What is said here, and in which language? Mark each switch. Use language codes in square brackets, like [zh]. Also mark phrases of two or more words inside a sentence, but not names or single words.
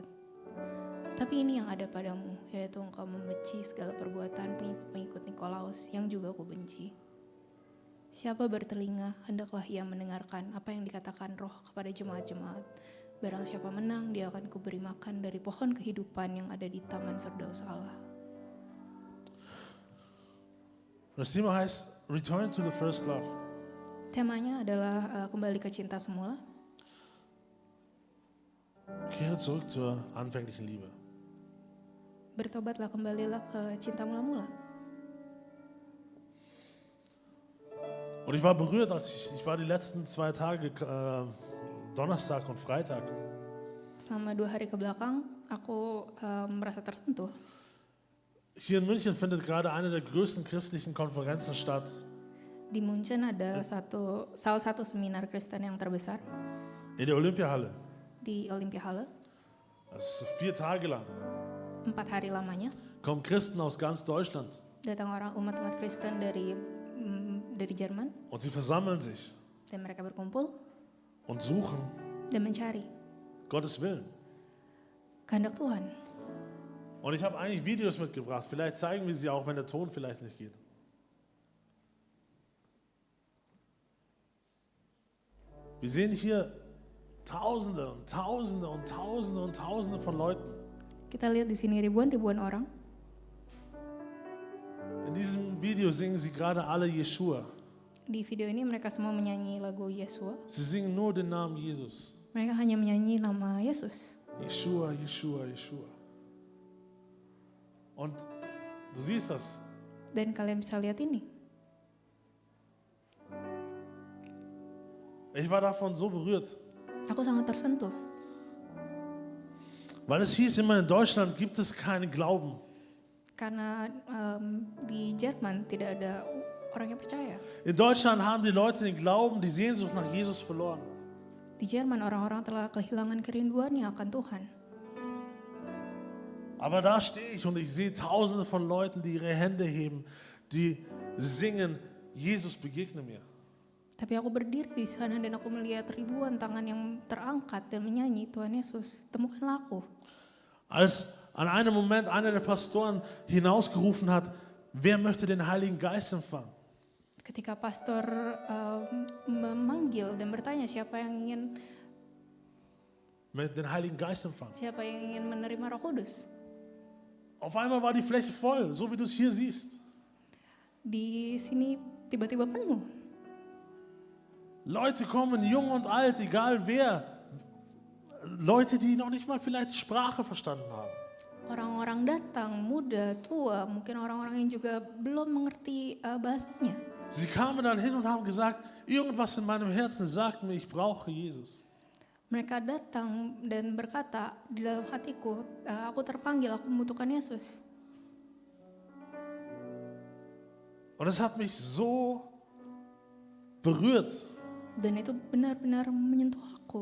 [id] Tapi ini yang ada padamu, yaitu engkau membenci segala perbuatan pengikut-pengikut Nikolaus yang juga aku benci. Siapa bertelinga, hendaklah ia mendengarkan apa yang dikatakan Roh kepada jemaat-jemaat. Barang siapa menang, dia akan kuberi makan dari pohon kehidupan yang ada di Taman Firdaus Allah. [de] Das Thema heißt [en] Return to the First Love. [id] Temanya adalah kembali ke cinta semula. [de] Kehre zurück zur anfänglichen Liebe. [id] Bertobatlah, kembalilah ke cinta mula-mula. [de] Und ich war berührt, ich war die letzten 2 Tage, Donnerstag und Freitag. [id] Selama 2 hari ke belakang, aku merasa tersentuh. [de] Hier in München findet gerade eine der größten christlichen Konferenzen statt. [id] Di München ada salah satu seminar Kristen yang terbesar [de] In der Olympiahalle. [id] di Olympiahalle. [de] Das ist 4 Tage lang. [id] 4 hari lamanya [de] Kommen Christen aus ganz Deutschland [id] datang umat-umat Kristen dari Jerman, [de] und sie versammeln sich [id] dan mereka berkumpul [de] und suchen [id] dan mencari [de] Gottes Willen. [id] kehendak Tuhan. [de] Und ich habe eigentlich Videos mitgebracht. Vielleicht zeigen wir sie auch, wenn der Ton vielleicht nicht geht. Wir sehen hier Tausende und Tausende und Tausende und Tausende von Leuten. [id] Kita lihat di sini ribuan orang. [de] In diesem Video singen sie gerade alle Jeshua. [id] Di video ini mereka semua menyanyi lagu Yesua. [de] Sie singen nur den Namen Jesus. [id] Mereka hanya menyanyi nama Yesus. [de] Jeshua, Jeshua, Jeshua. Und du siehst das. [id] Dan kalian bisa lihat ini. [de] Ich war davon so berührt. [id] Aku sangat tersentuh. [de] Weil es hieß immer, in Deutschland gibt es keinen Glauben. [id] Karena di Jerman tidak ada orang yang percaya. [de] In Deutschland haben die Leute den Glauben, die Sehnsucht nach Jesus verloren. [id] Di Jerman orang-orang telah kehilangan kerinduannya akan Tuhan. [de] Aber da stehe ich und ich sehe Tausende von Leuten, die ihre Hände heben, die singen, Jesus begegne mir. [id] Tapi aku berdiri di sana dan aku melihat ribuan tangan yang terangkat dan menyanyi, Tuhan Yesus, temukanlah aku. [de] Als an einem Moment einer der Pastoren hinausgerufen hat, wer möchte den Heiligen Geist empfangen? [id] Ketika pastor memanggil dan bertanya siapa yang ingin [de] Den Heiligen Geist empfangen. [id] menerima Roh Kudus. [de] Auf einmal war die Fläche voll, so wie du es hier siehst. [id] Di sini tiba-tiba penuh. [de] Leute kommen, jung und alt, egal wer. Leute, die noch nicht mal vielleicht die Sprache verstanden haben. [id] Orang-orang datang, muda, tua, mungkin orang-orang yang juga belum mengerti bahasanya. [de] Sie kamen dann hin und haben gesagt, irgendwas in meinem Herzen sagt mir, ich brauche Jesus. [id] Mereka datang dan berkata, di dalam hatiku, aku terpanggil, aku membutuhkan Yesus. [de] Und es hat mich so berührt, [id] Dan itu benar-benar menyentuh aku.